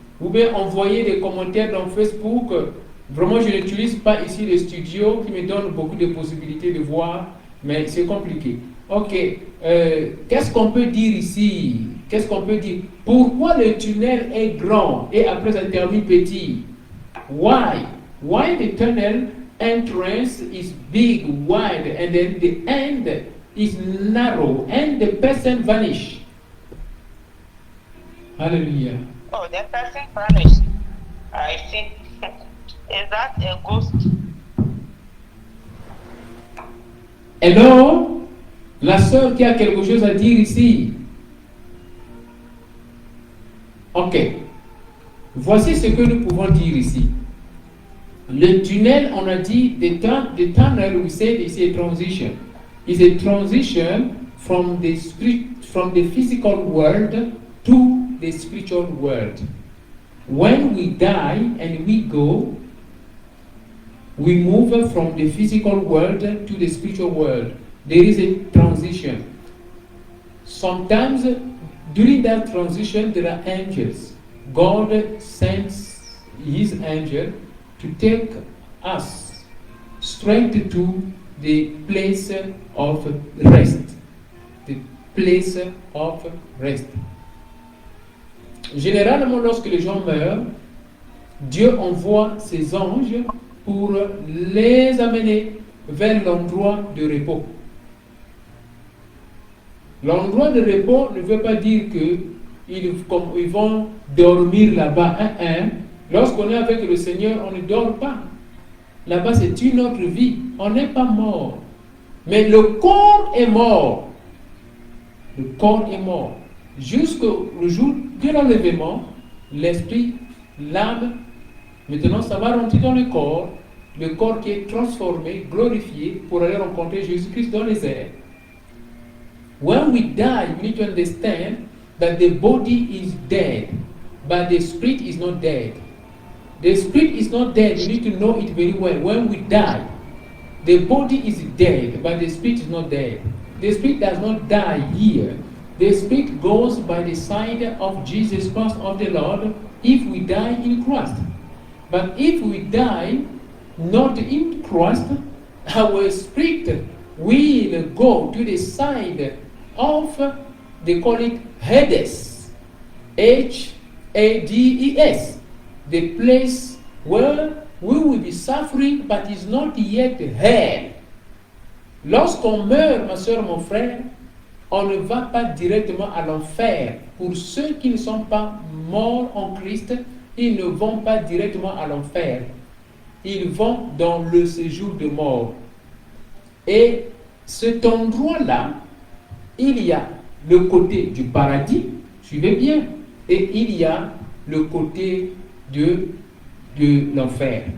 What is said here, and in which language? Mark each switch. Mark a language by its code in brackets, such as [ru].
[fr] Vous pouvez envoyer des commentaires dans Facebook. Vraiment, je n'utilise pas ici le studio qui me donne beaucoup de possibilités de voir, mais c'est compliqué. Ok, qu'est-ce qu'on peut dire ici? Qu'est-ce qu'on peut dire? Pourquoi le tunnel est grand et après ça termine petit? [en] Why? Why the tunnel entrance is big, wide, and then the end is narrow, and the person vanish? Hallelujah. Oh, the person vanished. I see. Is that a ghost? Hello? [fr] La sœur qui a quelque chose à dire ici. Ok. Voici ce que nous pouvons dire ici. Le tunnel, on a dit, [en] the tunnel, we said, is a transition. It's a transition from the physical world to the spiritual world. When we die and we go, we move from the physical world to the spiritual world. There is a transition. Sometimes during that transition there are angels. God sends his angel to take us straight to the place of rest. The place of rest. [fr] Généralement, lorsque les gens meurent, Dieu envoie ses anges pour les amener vers l'endroit de repos. L'endroit de repos ne veut pas dire qu'ils vont dormir là-bas. Lorsqu'on est avec le Seigneur, on ne dort pas. Là-bas, c'est une autre vie. On n'est pas mort. Mais le corps est mort. Le corps est mort. Jusqu'au jour de l'enlèvement, l'esprit, l'âme, maintenant ça va rentrer dans le corps qui est transformé, glorifié pour aller rencontrer Jésus-Christ dans les airs. [en] When we die, we need to understand that the body is dead, but the spirit is not dead. The spirit is not dead, you need to know it very well. When we die, the body is dead, but the spirit is not dead. The spirit does not die here. The spirit goes by the side of Jesus Christ of the Lord if we die in Christ. But if we die not in Christ, our spirit will go to the side of, they call it Hades, Hades, the place where we will be suffering but is not yet hell. [fr] Lorsqu'on meurt, ma soeur, mon frère, on ne va pas directement à l'enfer. Pour ceux qui ne sont pas morts en Christ, ils ne vont pas directement à l'enfer. Ils vont dans le séjour de mort. Et cet endroit-là, il y a le côté du paradis, suivez bien, et il y a le côté de de l'enfer.